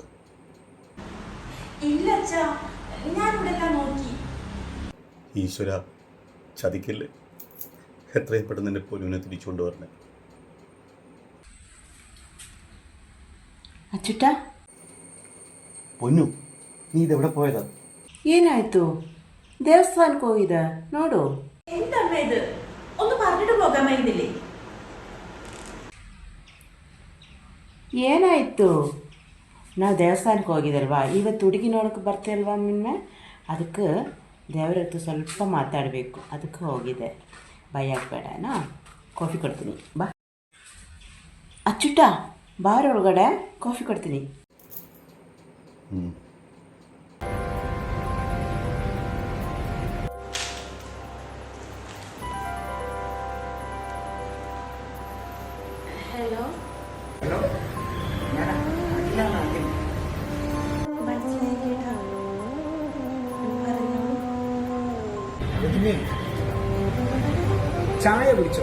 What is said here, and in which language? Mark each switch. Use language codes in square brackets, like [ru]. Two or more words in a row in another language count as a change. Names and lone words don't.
[ml] ഇല്ല അച്ഛാ, ഞാൻ ഇവിടെ എല്ലാം നോക്കി. ഈശ്വര, ചതിക്കല്ലേ, എത്രയും പെട്ടെന്ന് എൻ്റെ പൊന്നുവിനെ തിരിച്ചുകൊണ്ട് വരണേ. ಅಚ್ಚುಟ, പൊന്നു, നീ ഇതെവിടെ പോയതാ? [kn] ಏನಾಯ್ತು? ದೇವಸ್ಥಾನಕ್ಕೆ ಹೋಗಿದ್ದ ನೋಡು. [ml] എന്തമ്മ ഇത്? ഒന്ന് പറഞ്ഞിട്ട് പോകാമായിരുന്നില്ലേ? [kn] ಏನಾಯ್ತು? ನಾವು ದೇವಸ್ಥಾನಕ್ಕೆ ಹೋಗಿದ್ದಲ್ವಾ, ಇವತ್ತು ಹುಡುಗಿ ನೋಡೋಕೆ ಬರ್ತೀಯಲ್ವಾ ಮೊನ್ನೆ, ಅದಕ್ಕೆ ದೇವರ ಹತ್ರ ಸ್ವಲ್ಪ ಮಾತಾಡಬೇಕು, ಅದಕ್ಕೆ ಹೋಗಿದೆ. ಭಯ ಆಗಬೇಡನಾ? ಕಾಫಿ ಕೊಡ್ತೀನಿ ಬಾ. ಅಚ್ಚುಟ, ಬಾರ ಒಳಗಡೆ, ಕಾಫಿ ಕೊಡ್ತೀನಿ. [ml] ഹലോ, ചായ കുടിച്ചോ?